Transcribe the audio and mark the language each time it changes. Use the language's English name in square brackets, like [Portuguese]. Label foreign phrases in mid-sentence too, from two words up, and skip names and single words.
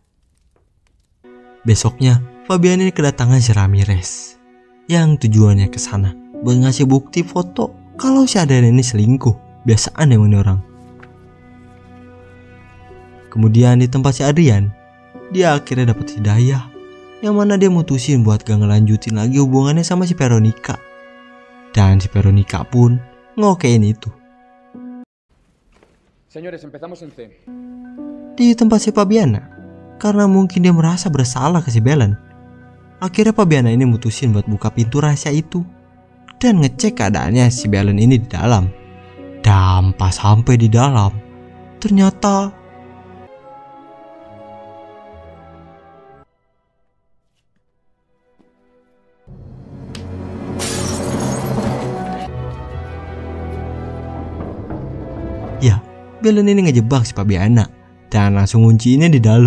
[Indonesian] Besoknya, Fabiana ini kedatangan si Ramirez, yang tujuannya ke sana buat ngasih bukti foto kalau si Adrian ini selingkuh. Biasaan emang ini orang. Kemudian di tempat si Adrian, dia akhirnya dapat hidayah, yang mana dia mutusin buat gak ngelanjutin lagi hubungannya sama si Veronica. Dan si Veronica pun ngokein itu. [Spanish] Señores, empezamos en C. [Indonesian] Di tempat si Fabiana, karena mungkin dia merasa bersalah ke si Belen, akhirnya Fabiana ini mutusin buat buka pintu rahasia itu dan ngecek keadaannya si Belen ini di dalam. Dan pas sampai di dalam, ternyata ya, Belen ini ngejebak si Fabiana dan langsung ngunciinnya di dalam.